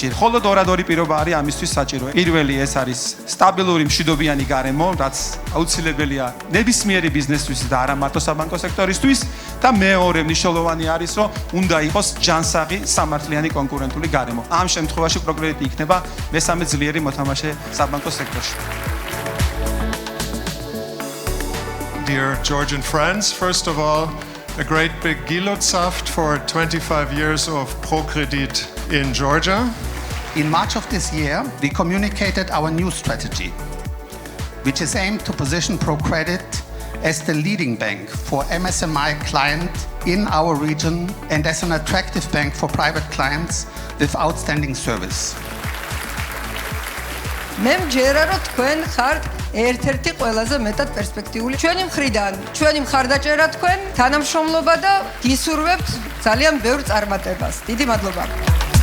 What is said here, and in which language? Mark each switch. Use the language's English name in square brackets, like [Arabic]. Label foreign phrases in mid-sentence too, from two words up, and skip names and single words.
[Georgian] მხოლოდ ორ პირობა არის ამისთვის საჭირო. პირველი ეს არის სტაბილური მშვიდობიანი გარემო, რაც აუცილებელია ნებისმიერი ბიზნესთვის და არა მარტო საბანკო სექტორისთვის და მეორე მნიშვნელოვანი არის, რომ უნდა იყოს ჯანსაღი სამართლიანი კონკურენტული გარემო. ამ შემთხვევაში პროგრედიტი იქნება მესამე ძლიერი მოთამაშე საბანკო სექტორში. [English] Dear Georgian friends, first of all, a great big Gilotsaft for 25 years of ProCredit in Georgia. In March of this year, we communicated our new strategy, which is aimed to position ProCredit as the leading bank for MSME clients in our region and as an attractive bank for private clients with outstanding service. [Georgian] მე მჯერა რომ თქვენ ხართ ერთ-ერთი ყველაზე მეტად პერსპექტიული ჩვენი მხრიდან ჩვენი მხარდაჭერა თქვენ თანამშრომლობა და გისურვებთ ძალიან ბევრ წარმატებას. დიდი მადლობა.